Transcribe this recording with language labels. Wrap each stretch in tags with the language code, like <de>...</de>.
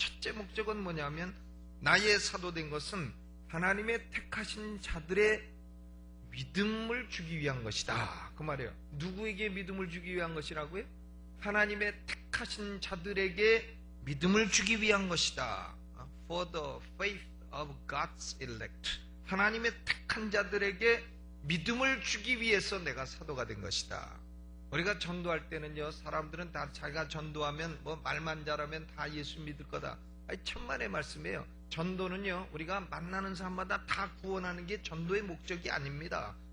<ko>첫째 목적은 뭐냐면 나의 사도된 것은 하나님의 택하신 자들의 믿음을 주기 위한 것이다, 그 말이에요. 누구에게 믿음을 주기 위한 것이라고요? 하나님의 택하신 자들에게 믿음을 주기 위한 것이다.</ko> <en>For the faith of God's elect.</en> <ko>하나님의 택한 자들에게 믿음을 주기 위해서 내가 사도가 된 것이다. 우리가 전도할 때는요, 사람들은 다 자기가 전도하면 뭐 말만 잘하면 다 예수 믿을 거다. 아니, 천만의 말씀이에요. 전도는요, 우리가 만나는 사람마다 다 구원하는 게 전도의 목적이 아닙니다.</ko>